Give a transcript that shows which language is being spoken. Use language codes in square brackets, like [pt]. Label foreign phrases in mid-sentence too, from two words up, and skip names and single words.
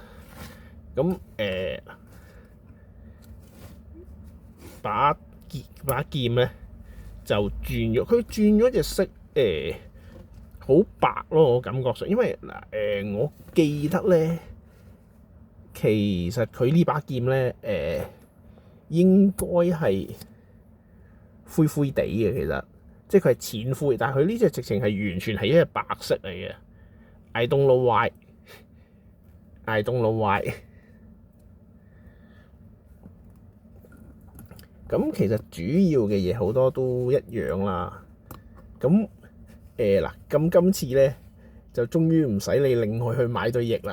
[yue] 咁把劍咧就轉咗，佢轉咗隻色好白咯，我感覺上。因為嗱我記得咧，其實佢呢把劍咧應該係灰灰地嘅，其實即係佢係淺灰，但係佢呢隻直情係完全係一隻白色嚟嘅。 [en] I don't know why。 [yue] 咁其實主要嘅嘢好多都一樣啦。咁嗱，咁今次咧就終於唔使你另外去買對翼啦。